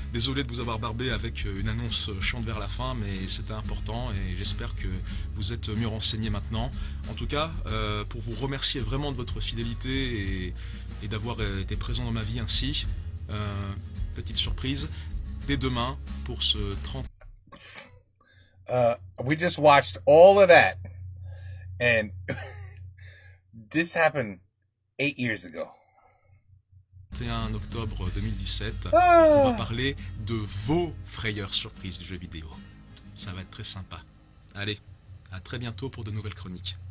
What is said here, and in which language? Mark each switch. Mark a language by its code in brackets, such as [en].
[fr] Désolé de vous avoir barbé avec une annonce chiante vers la fin, mais c'était important et j'espère que vous êtes mieux renseignés maintenant. En tout cas, pour vous remercier vraiment de votre fidélité et d'avoir été présent dans ma vie ainsi, petite surprise, dès demain pour ce 30... [en] We just watched all of that and this happened 8 years ago. [fr] 31 octobre 2017, on va parler de vos frayeurs surprises du jeu vidéo. Ça va être très sympa. Allez, à très bientôt pour de nouvelles chroniques.